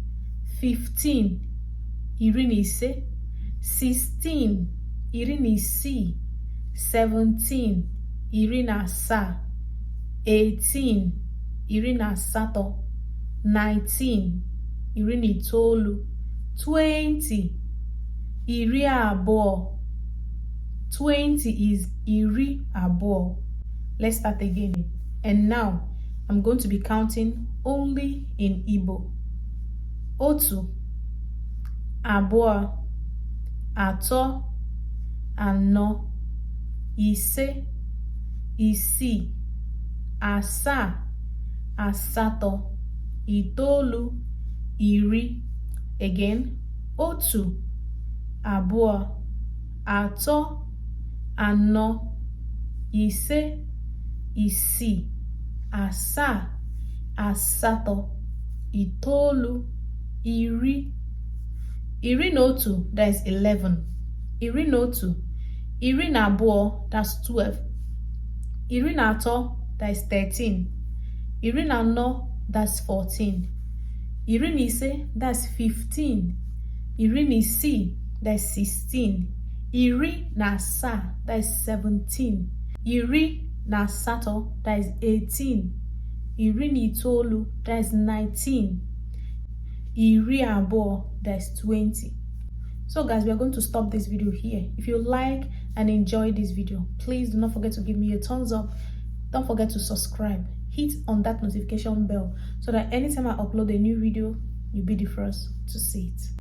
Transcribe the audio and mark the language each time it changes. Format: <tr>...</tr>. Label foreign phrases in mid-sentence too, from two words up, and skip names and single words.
<en>15,</en> <ig>iri na ise, 16, iri na isii, 17, iri na asaa, 18, iri na asatọ, 19, iri na itoolu, 20, iri abụọ.</ig> <en>20 is</en> <ig>iri abụọ.</ig> <en>Let's start again. And now I'm going to be counting only in Igbo.</en> <ig>Otu, abụọ, atọ, anọ, ise, isii, asaa, asatọ, itoolu, iri.</ig> <en>Again.</en> <ig>Otu, abụọ, atọ, anọ, ise, isii, asaa, asatọ, itoolu, iri. Iri na otu,</ig> <en>that is 11.</en> <ig>Iri na otu. Iri na abụọ,</ig> <en>that's 12.</en> <ig>Iri na atọ,</ig> <en>that is 13.</en> <ig>Iri na anọ,</ig> <en>that's 14.</en> <ig>Iri na ise,</ig> <en>that's 15.</en> <ig>Iri na isii,</ig> <en>that's 16.</en> <ig>Iri na asaa,</ig> <en>that is 17.</en> <ig>Iri na asatọ,</ig> <en>that is 18.</en> <ig>Iri na itoolu,</ig> <en>that is 19.</en> <ig>Iri abụọ,</ig> <en>that is 20. So guys, we are going to stop this video here. If you like and enjoy this video, please do not forget to give me a thumbs up. Don't forget to subscribe. Hit on that notification bell so that anytime I upload a new video, you'll be the first to see it.</en>